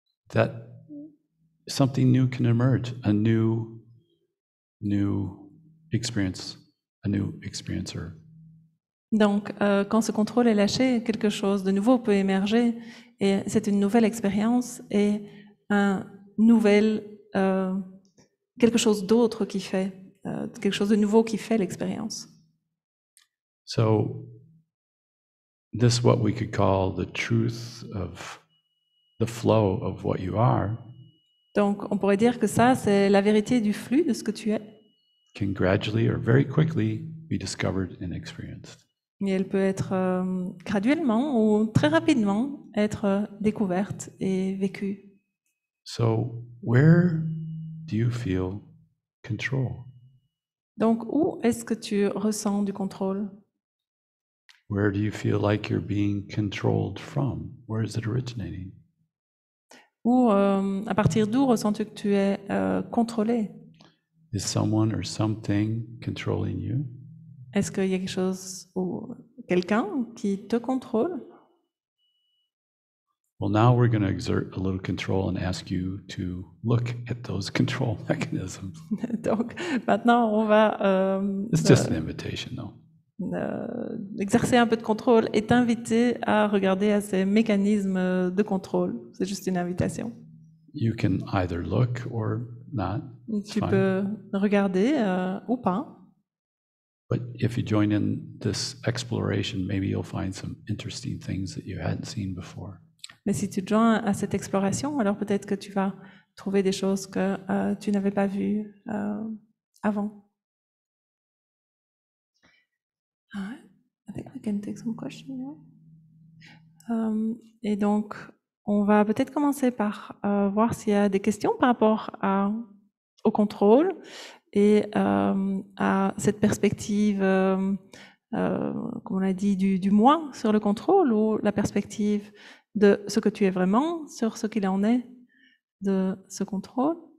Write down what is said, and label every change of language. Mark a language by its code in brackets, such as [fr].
[en] That something new can emerge, a new experience, a new experiencer. [fr] Donc, quand ce contrôle est lâché, quelque chose de nouveau peut émerger, et c'est une nouvelle expérience et quelque chose d'autre qui fait, quelque chose de nouveau qui fait l'expérience. [en] So this is what we could call the truth of the flow of what you are, [fr] Donc, on pourrait dire que ça, c'est la vérité du flux de ce que tu es, [en] can gradually or very quickly be discovered and experienced. [fr] et elle peut être graduellement ou très rapidement être découverte et vécue. [en] So where do you feel control? [fr] Donc, où est-ce que tu ressens du contrôle? [en] Where do you feel like you're being controlled from? Where is it originating? [fr] Ou à partir d'où ressens-tu que tu es contrôlé? [en] Is someone or something controlling you? [fr] Est-ce qu'il y a quelque chose ou quelqu'un qui te contrôle? [en] Well, now we're going to exert a little control and ask you to look at those control mechanisms. [fr] Donc, maintenant, on va [en] It's just an invitation, though. [fr] exercer un peu de contrôle et t'inviter à regarder à ces mécanismes de contrôle. C'est juste une invitation. [en] You can either look or not. It's [fr] Tu [en] fine. [fr] peux regarder ou pas. [en] But if you join in this exploration, maybe you'll find some interesting things that you hadn't seen before. [fr] Mais si tu te joins à cette exploration, alors peut-être que tu vas trouver des choses que tu n'avais pas vues avant. [en] I think we can take some questions now. [fr] Et donc, on va peut-être commencer par voir s'il y a des questions par rapport au contrôle et à cette perspective, comme on l'a dit, du moi sur le contrôle, ou la perspective de ce que tu es vraiment sur ce qu'il en est de ce contrôle.